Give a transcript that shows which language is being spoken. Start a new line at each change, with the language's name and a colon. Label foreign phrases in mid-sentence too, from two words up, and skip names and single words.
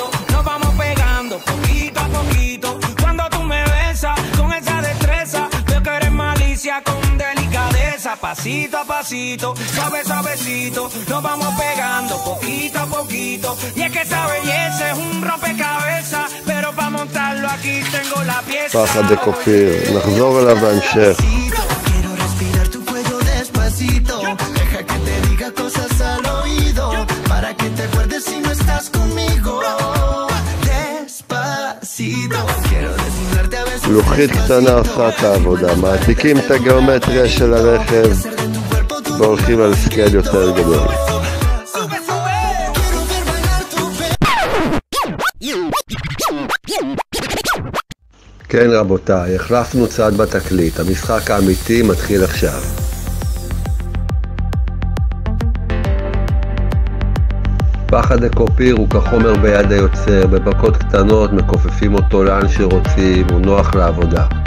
Spanish: Nos vamos pegando poquito a poquito. Cuando tú me besas con esa destreza, veo que eres malicia con delicadeza. Pasito a pasito, suave, suavecito. Nos vamos pegando poquito a poquito. Y es que esa belleza es un rompecabezas, pero para montarlo aquí tengo la pieza.
Hebrew: פחד דקופיר, נחזור אליו בהמשך.
Spanish: Quiero respirar tu cuello despacito, deja que te diga cosas al oído, para que te acuerdes si no estás conmigo. Despacito, quiero desnudarte a besos
Hebrew: לוחית קטנה עושה את העבודה, מעתיקים את הגיאומטריה של הרכב והולכים על סקייל יותר גדול.
Spanish: Sube, sube. Quiero ver bailar tu
Hebrew: כן רבותיי, החלפנו צד בתקליט, המשחק האמיתי מתחיל עכשיו. פחד דקופיר הוא כחומר ביד היוצר, בבקות קטנות מכופפים אותו לאן שרוצים, הוא נוח לעבודה.